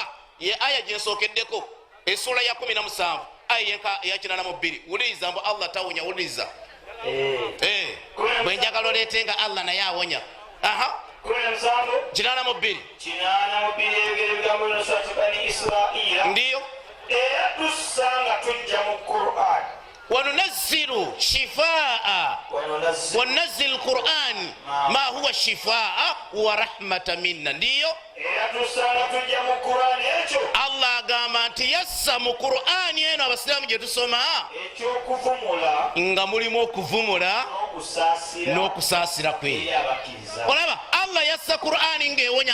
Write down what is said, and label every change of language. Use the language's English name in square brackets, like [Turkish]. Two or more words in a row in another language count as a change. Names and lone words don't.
[Ganda] Ye aya gyensookeddeko essula ya 17 aya ya 82. Wuliriza mbu Allah tawonya. Wuliriza bwe njagala oleetenga Allah naye awonya. [Arabic] 82 ndiyo وننزل شفاء وننزل القرآن ما هو شفاء ورحمة منا. [Ganda] ndiyo Allah agamba nti yassa mu Qur'ani eno abasiraamu gye tusoma nga mulimu okuvumula n'okusaasira kwe. Olaba Allah yassa Qur'ani ng'ewonya.